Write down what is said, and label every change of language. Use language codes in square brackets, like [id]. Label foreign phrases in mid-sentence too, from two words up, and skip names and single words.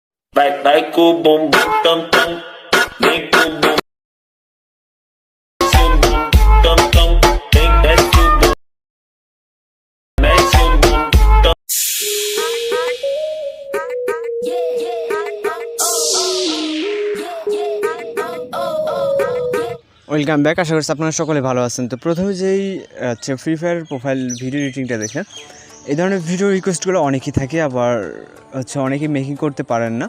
[pt] Vai com o bumbum tam tam, vem com o bumbum tam tam, vem desce o bumbum, mexe o bumbum tam. [en] Welcome back. [bn] আশা করছি আপনারা সকলে ভালো আছেন। তো প্রথমে যেই ফ্রি ফায়ার [en] profile video editing [bn] দেখেন, এই ধরনের [en] video requests [bn] অনেকই থাকে, আবার অনেকেই মেকিং করতে পারেন না।